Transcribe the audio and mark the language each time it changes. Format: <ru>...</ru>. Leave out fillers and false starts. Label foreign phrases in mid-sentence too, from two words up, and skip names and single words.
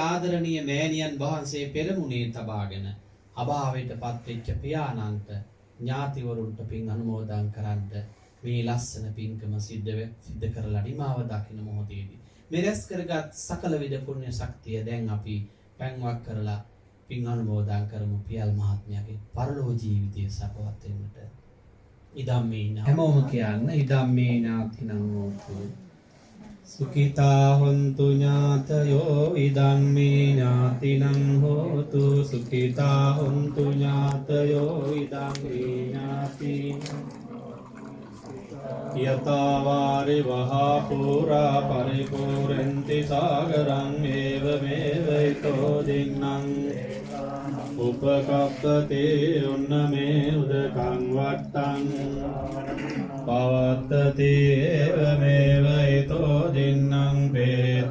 <si>ආදරණීය මෑණියන් වහන්සේ පෙරමුණේ තබාගෙන අභාවයට පත්වෙච්ච පියාණන්ට ඥාතිවරුන්ට පින් අනුමෝදන් කරන්න මේ ලස්සන පින්කම සිද්ධ කරලා නිමාව දකින මොහොතේදී මේ රැස් කරගත් සකල විද පුණ්‍ය ශක්තිය දැන් අපි පැන්වක් කරලා පින් අනුමෝදන් කරමු පියල් මහත්මයාගේ පරලෝක ජීවිතය සපවත් වෙන්නට ඉදම්මේ හැමෝම කියන්න</si> <pi>ඉදම්මේ නාතිනං හෝතු සුඛිතා හොන්තු ඥාතයෝ ඉදම්මේ ඥාතිනං හෝතු සුඛිතා හොන්තු ඥාතයෝ ඉදම්මේ ඥාතිනං යතවාරි වහා පුරා පරිපූර්ණන්ති සාගරං ඒව මේවයිතෝ දින්නම් උපකප්පතේ උන්නමේ උදකං වට්ටං පවත්තති ඒව මේවයිතෝ දින්නම්</pi>